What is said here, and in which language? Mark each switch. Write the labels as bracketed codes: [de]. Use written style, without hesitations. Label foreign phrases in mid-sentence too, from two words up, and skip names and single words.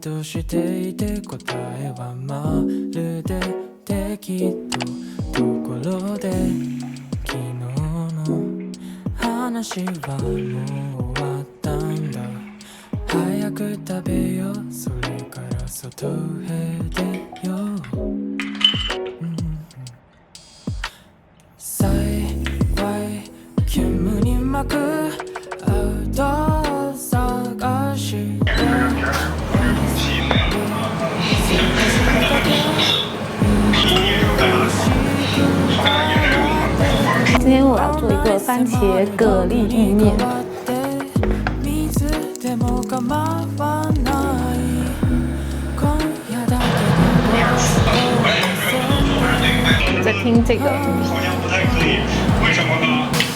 [ja] としていて答えはまるで適当ところで昨日の話はもう終わったんだ、早く食べようそれから外へ出よう、煙に巻くアウト探して [zh] 今天我要做一个番茄蛤蜊意面。我在听这个。好像不太可以，为什么呢？